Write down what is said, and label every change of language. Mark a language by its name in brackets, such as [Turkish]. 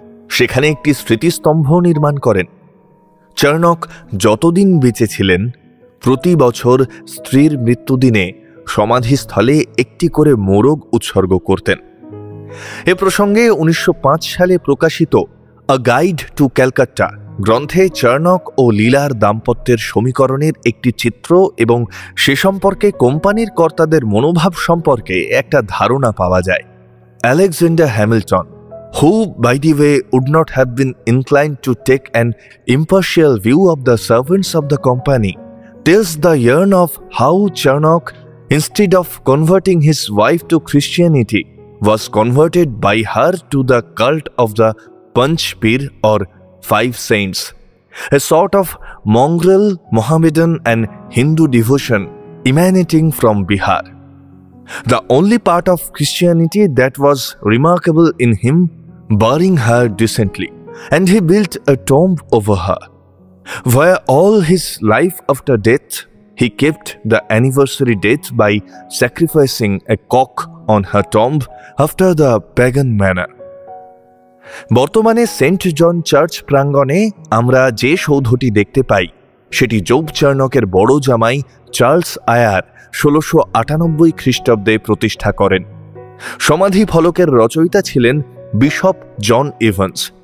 [Bangla] সেখানে একটি স্মৃতিস্তম্ভ নির্মাণ করেন। চার্নক যতদিন বেঁচে ছিলেন, প্রতি বছর স্ত্রীর মৃত্যুদিনে সমাধিস্থলে একটি করে মোরগ উৎসর্গ করতেন। এ প্রসঙ্গে 1905 সালে প্রকাশিত আ গাইড টু ক্যালকাটা গ্রন্থে চার্নক ও লীলার দাম্পত্যের সমীকরণের একটি চিত্র এবং সে সম্পর্কে কোম্পানির কর্তাদের মনোভাব সম্পর্কে একটা ধারণা পাওয়া যায়। [English] Alexander Hamilton, who by the way would not have been inclined to take an impartial view of the servants of the company, tells the yarn of how Charnock, instead of converting his wife to Christianity, was converted by her to the cult of the Panch Pir or 5 Saints, a sort of mongrel Mohammedan and Hindu devotion emanating from Bihar. The only part of Christianity that was remarkable in him, burying her decently, and he built a tomb over her, where all his life after death he kept the anniversary date by sacrificing a cock on her tomb after the pagan manner. [Bangla] বর্তমানে Saint জন church প্রাঙ্গণে আমরা যে সৌধটি দেখতে পাই সেটি job চার্নকের বড় জামাই Charles আয়ার 1698 খ্রিস্টাব্দে প্রতিষ্ঠা করেন। সমাধি ফলকের রচয়িতা ছিলেন বিশপ জন এভান্স।